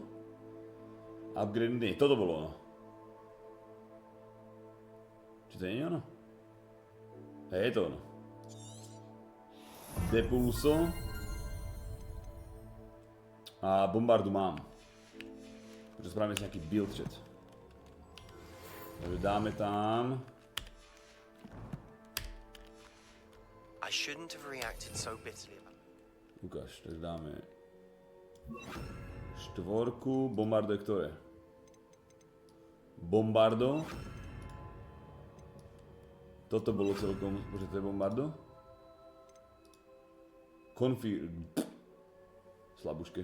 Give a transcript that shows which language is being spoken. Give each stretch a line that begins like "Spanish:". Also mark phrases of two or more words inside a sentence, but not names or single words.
Slovak: Upgrade? Nie, toto bolo ono. Či to nie je ono? Hej, je to ono. Depulso. A bombardu mám. Takže spravíme si nejaký
English: build chat.
Slovak: Takže dáme tam.
English: I shouldn't have reacted so bitterly.
Slovak: Ukáž, takže dáme 4, bombardo je ktoré? Bombardo. Toto bolo celkom, bože, to je bombardo? Slabuške.